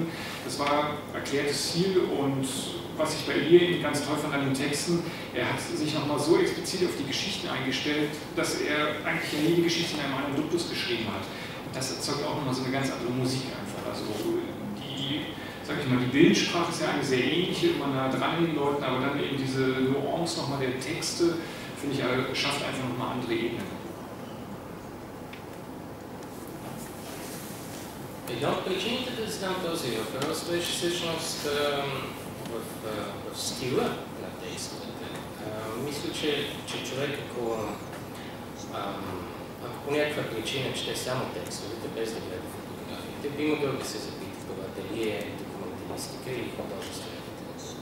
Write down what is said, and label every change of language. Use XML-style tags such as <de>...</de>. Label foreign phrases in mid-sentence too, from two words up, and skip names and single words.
<de>Das war erklärtes Ziel und was ich bei Ilyin ganz toll fand an den Texten, er hat sich nochmal so explizit auf die Geschichten eingestellt, dass er eigentlich ja nie die Geschichte in einem anderen Duktus geschrieben hat. Und das erzeugt auch nochmal so eine ganz andere Musik einfach. Also die, sag ich mal, die Bildsprache ist ja eine sehr ähnliche, immer nah dran an den Leuten, aber dann eben diese Nuance nochmal der Texte, finde ich, schafft einfach nochmal andere Ebenen.</de> <bg>Една от причините да задам този въпрос беше всъщност в стила на текстовете. Мисля, че човек, ако по някаква причина чете само текстовете, без да гледа фотографиите, би могъл да се запита това дали е документалистика или художествена литература.</bg>